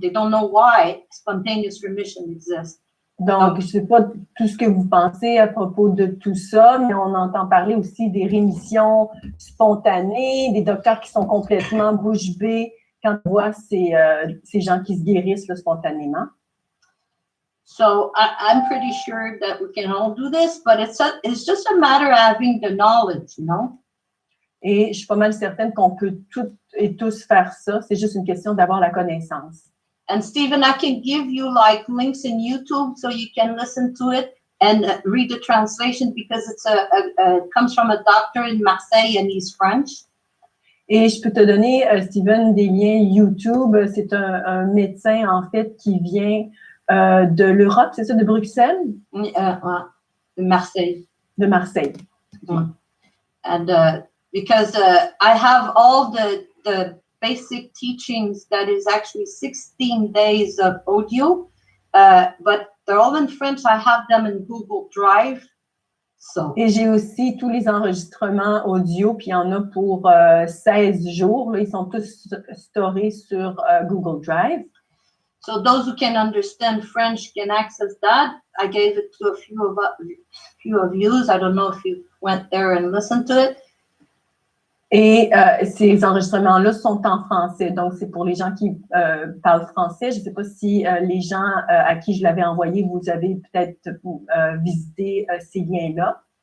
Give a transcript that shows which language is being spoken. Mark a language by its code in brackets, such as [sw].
[en] They don't know why spontaneous remission exists. [fr] Donc, je ne sais pas tout ce que vous pensez à propos de tout ça, mais on entend parler aussi des rémissions spontanées, des docteurs qui sont complètement bouche bée quand on voit ces gens qui se guérissent là, spontanément. [en] So I'm pretty sure that we can all do this, but it's just a matter of having the knowledge, you know? [fr] Et je suis pas mal certaine qu'on peut toutes et tous faire ça. C'est juste une question d'avoir la connaissance. [en] And Stephen, I can give you like links in YouTube so you can listen to it and read the translation because it's comes from a doctor in Marseille and he's French. [fr] Et je peux te donner, Steven, des liens YouTube. C'est un médecin, en fait, qui vient de l'Europe, c'est ça, de Bruxelles? De Marseille. De Marseille. [en] And because I have all the basic teachings that is actually 16 days of audio, but they're all in French. I have them in Google Drive. So. [fr] Et j'ai aussi tous les enregistrements audio, puis il y en a pour 16 jours. Là, ils sont tous storés sur Google Drive. [en] So those who can understand French can access that. I gave it to a few of you. I don't know if you went there and listened to it. [fr] Et ces enregistrements-là sont en français. Donc, c'est pour les gens qui parlent français. Je ne sais pas si les gens à qui je l'avais envoyé, vous avez peut-être visité ces liens-là.